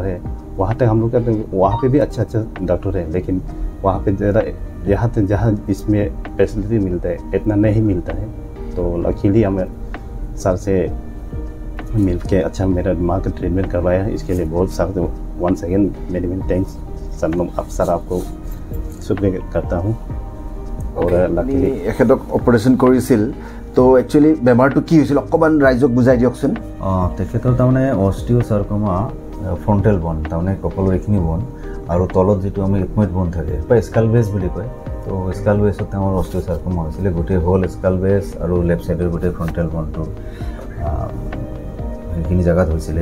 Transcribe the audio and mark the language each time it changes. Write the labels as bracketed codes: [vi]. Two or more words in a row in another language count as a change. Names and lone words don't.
[hi] वहाँ तक हम लोग का वहाँ पे भी अच्छा डॉक्टर है, लेकिन वहाँ पे जहाँ इसमें फैसिलिटी मिलता है इतना नहीं मिलता है। तो लकीली हमें सर से मिल के अच्छा मेरा दिमाग का ट्रीटमेंट करवाया, इसके लिए बहुत सख्त [en] once again many many thanks sir [hi] आपको शुक्रिया करता हूँ। और लकीली [as] এখেতক অপাৰেশ্যন কৰিছিল। তো একচুৱেলি বেমাৰটো কি হৈছিল অকণমান ৰাইজক বুজাই দিয়কচোন। তেখেতৰ তাৰমানে [en] osteosarcoma frontal bone, [as] তাৰমানে কঁকালৰ এইখিনি বন আৰু তলত যিটো আমি [en] ethmoid bone [as] থাকে বা [en] skull base [as] বুলি কয়। তো স্কাল বেছত তেওঁৰ অষ্টিঅ'চাৰ্কমা হৈছিলে, গোটেই হ'ল [en] skull base [as] আৰু [en] left side [as] গোটেই [en] frontal bone [as] সেইখিনি জেগাত হৈছিলে।